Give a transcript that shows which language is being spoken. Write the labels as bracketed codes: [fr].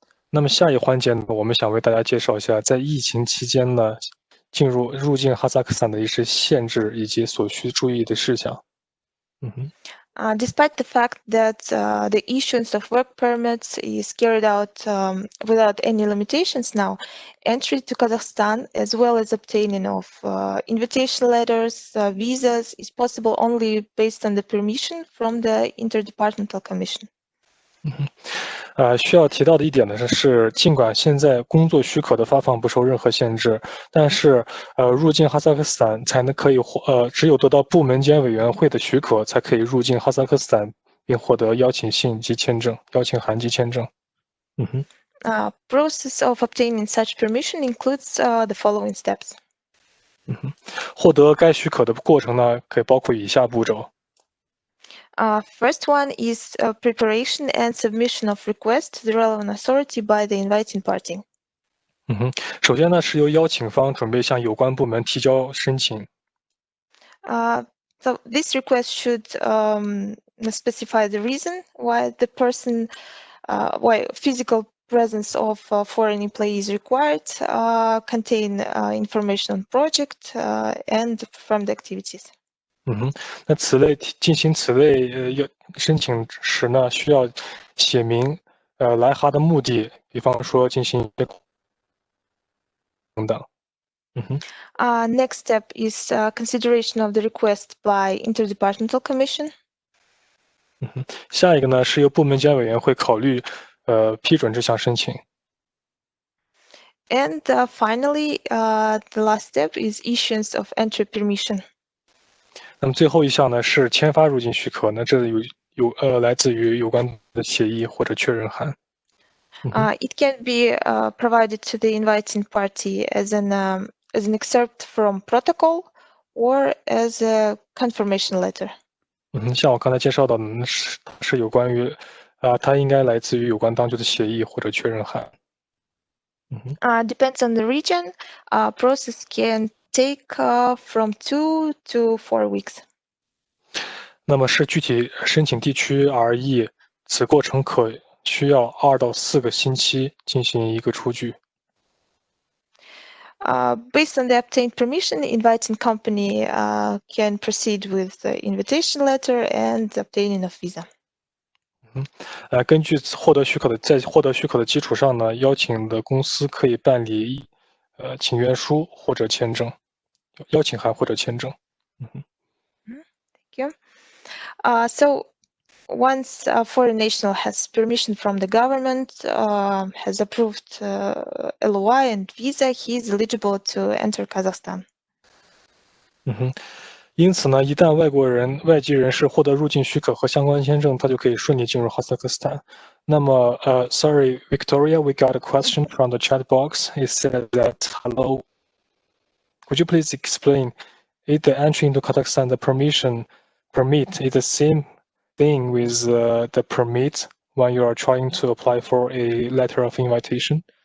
[zh] 那么下一环节呢，我们想为大家介绍一下，在疫情期间呢，入境哈萨克斯坦的一些限制以及所需注意的事项。 [en] Despite the fact that the issuance of work permits is carried out without any limitations now, entry to Kazakhstan as well as obtaining of invitation letters, visas is possible only based on the permission from the Interdepartmental Commission. [zh] 需要提到的一点呢是，尽管现在工作许可的发放不受任何限制，但是入境哈萨克斯坦才能可以只有得到部门间委员会的许可，才可以入境哈萨克斯坦，并获得邀请信及签证、邀请函及签证。 [en] Process of obtaining such permission includes the following steps. [zh] 获得该许可的过程呢，可以包括以下步骤。 [en] First one is preparation and submission of request to the relevant authority by the inviting party. [zh] 首先呢，是由邀请方准备向有关部门提交申请。 [en] So this request should specify the reason why the person, why physical presence of foreign employee is required, contain information on project and from the activities. [zh] 那进行此类申请时呢，需要写明来哈的目的，比方说进行等等。 [en] Next step is consideration of the request by Interdepartmental Commission. [zh] 下一个呢是由部门间委员会考虑批准这项申请。 [en] And finally, the last step is issuance of entry permission. [zh] 那么最后一项呢是签发入境许可，那这里有来自于有关的协议或者确认函。 [en] It can be provided to the inviting party as an excerpt from protocol or as a confirmation letter. [zh] 像我刚才介绍到的是有关于它应该来自于有关当局的协议或者确认函。 [en] Depends on the region. Process can take from 2 to 4 weeks. [zh] 那么是具体申请地区而异，此过程可需要2到4个星期进行一个出具。 [en] Based on the obtained permission, the inviting company can proceed with the invitation letter and obtaining of visa. [zh] 根据在获得许可的基础上呢，邀请的公司可以办理请愿书或者签证，邀请函或者签证。 [en] Thank you. So once a foreign national has permission from the government, has approved LOI and visa, he is eligible to enter Kazakhstan. [zh] 因此呢，一旦外籍人士获得入境许可和相关签证，他就可以顺利进入哈萨克斯坦。那么 [en] sorry, Victoria, we got a question from the chat box. It said that, hello, could you please explain if the entry into Kazakhstan, the permit is the same thing with the permit when you are trying to apply for a letter of invitation?